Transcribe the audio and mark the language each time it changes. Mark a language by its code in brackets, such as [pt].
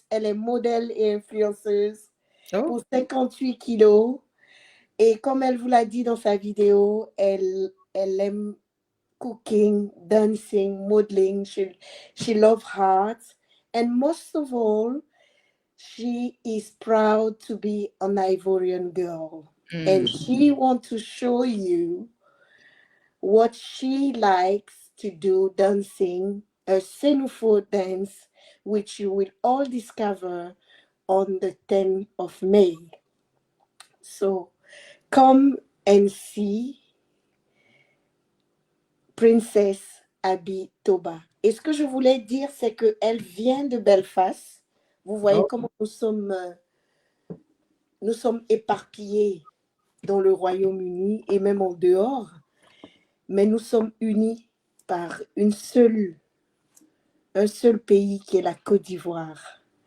[fr] Elle est modèle et influenceuse pour 58 kilos. Et comme elle vous l'a dit dans sa vidéo, elle aime [en] cooking, dancing, modeling. She loves art. And most of all, she is proud to be an Ivorian girl. And she wants to show you what she likes to do dancing, a Senufo dance, which you will all discover on the 10th of May. So come and see Princess Abi Toba. Et ce que je voulais dire, c'est qu'elle vient de Belfast. Vous voyez Oh, [fr] comment nous sommes éparpillés dans le Royaume-Uni et même en dehors, mais nous sommes unis par un seul pays qui est la Côte d'Ivoire.